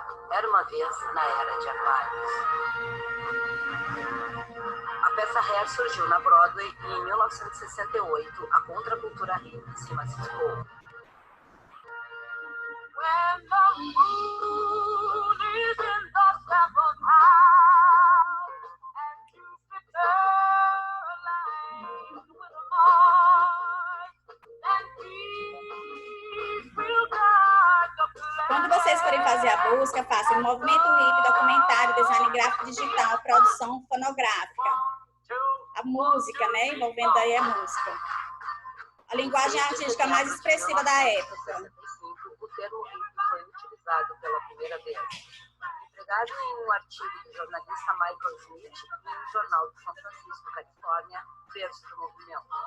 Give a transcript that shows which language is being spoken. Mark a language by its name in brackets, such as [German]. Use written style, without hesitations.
[Portuguese] Era uma vez na era de Aquários. A peça Hair surgiu na Broadway e em 1968 a contracultura hippie se massificou. [English] When the moon is in the seventh house and Jupiter aligns with Mars and peace will guide the planet. [Portuguese] Quando vocês forem fazer a busca, façam movimento hippie, documentário, design gráfico digital, produção fonográfica. A música, né? Envolvendo aí a música. A linguagem artística mais expressiva da época. O termo hippie foi utilizado pela primeira vez, empregado em um artigo do jornalista Michael Smith em um jornal de São Francisco, Califórnia, berço do movimento.